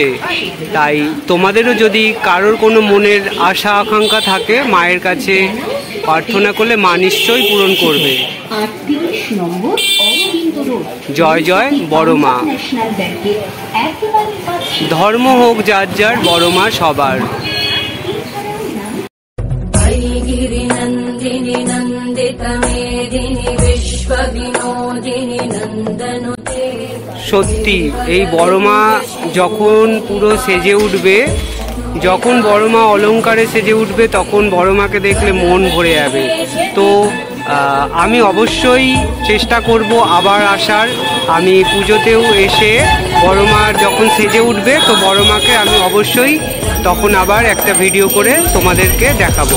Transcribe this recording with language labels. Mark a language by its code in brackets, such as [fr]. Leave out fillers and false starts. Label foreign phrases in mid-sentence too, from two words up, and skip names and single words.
[bn] তাই তোমাদেরও যদি কারোর কোনো মনের আশা আকাঙ্ক্ষা থাকে, মায়ের কাছে প্রার্থনা করলে মা নিশ্চয়ই পূরণ করবে। জয় জয় বড় মা। ধর্ম হোক যার যার, বড় মা সবার। [sa] गिरिनन्दिनि नन्दितमेदिनि विश्वविनोदिनि नन्दनुते। [bn] সত্যি এই বড় মা যখন পুরো সেজে উঠবে, যখন বড় মা অলংকারে সেজে উঠবে, তখন বড় মাকে দেখলে মন ভরে যাবে। তো আমি অবশ্যই চেষ্টা করব আবার আসার। আমি পুজোতেও এসে বড় মার যখন সেজে উঠবে, তো বড় মাকে আমি অবশ্যই তখন আবার একটা ভিডিও করে তোমাদেরকে দেখাবো।